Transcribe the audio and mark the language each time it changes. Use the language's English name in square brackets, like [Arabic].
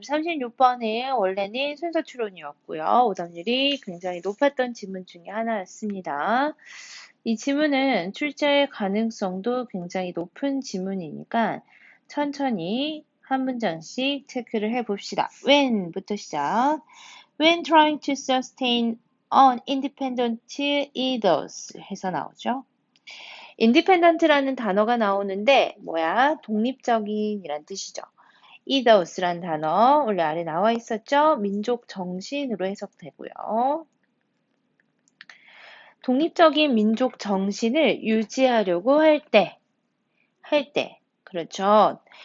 [Korean] 36번은 원래는 순서 추론이었고요. 오답률이 굉장히 높았던 지문 중에 하나였습니다. 이 지문은 출제 가능성도 굉장히 높은 지문이니까 천천히 한 문장씩 체크를 해봅시다. when부터 시작. [English] When trying to sustain an independent ethos 해서 나오죠. [Korean] independent라는 단어가 나오는데 뭐야? 독립적인이란 뜻이죠. ethos란 단어 원래 아래 나와 있었죠? 민족 정신으로 해석되고요. 독립적인 민족 정신을 유지하려고 할 때, 그렇죠.